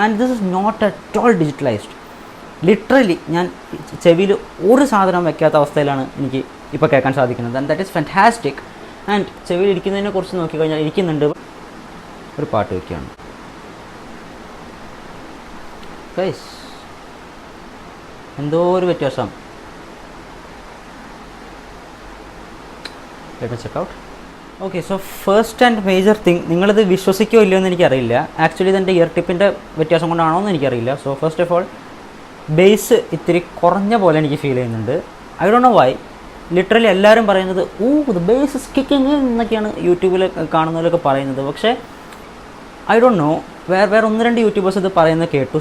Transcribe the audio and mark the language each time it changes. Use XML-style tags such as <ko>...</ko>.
<en>And this is not at all digitalised.</en> <ml>Literally ഞാൻ ചെവിയിൽ ഒരു സാധനം വെക്കാത്ത അവസ്ഥയിലാണ് എനിക്ക് ഇപ്പോൾ കേൾക്കാൻ സാധിക്കുന്നത്.</ml> <en>And that is fantastic.</en> <ml>And ചെവിയിൽ ഇരിക്കുന്നതിനെ കുറിച്ച് നോക്കിക്കഴിഞ്ഞാൽ ഇരിക്കുന്നുണ്ട്. ഒരു പാട്ട് വയ്ക്കുകയാണ് ഗൈസ്, എന്തോ ഒരു വ്യത്യാസം.</ml> <en>Let me check out. Okay, so first and major thing,</en> <ml>നിങ്ങളിത് വിശ്വസിക്കുകയോ ഇല്ലയോ എന്ന് എനിക്കറിയില്ല. ആക്ച്വലി ഇതെൻ്റെ ഇയർ ടിപ്പിൻ്റെ വ്യത്യാസം കൊണ്ടാണോ എന്ന് എനിക്കറിയില്ല. So first of all base ഇത്തിരി കുറഞ്ഞ പോലെ എനിക്ക് ഫീൽ ചെയ്യുന്നുണ്ട്.</ml> <en>I don't know why.</en> <ml>Literally എല്ലാവരും പറയുന്നത്</ml> <en>the base is kicking</en> <ml>എന്നൊക്കെയാണ് യൂട്യൂബിൽ കാണുന്നവരൊക്കെ പറയുന്നത്. പക്ഷേ ഐ ഡോണ്ട് നോ, വേറെ ഒന്ന് രണ്ട് യൂട്യൂബേഴ്സ് ഇത് പറയുന്നത് കേട്ടു.</ml>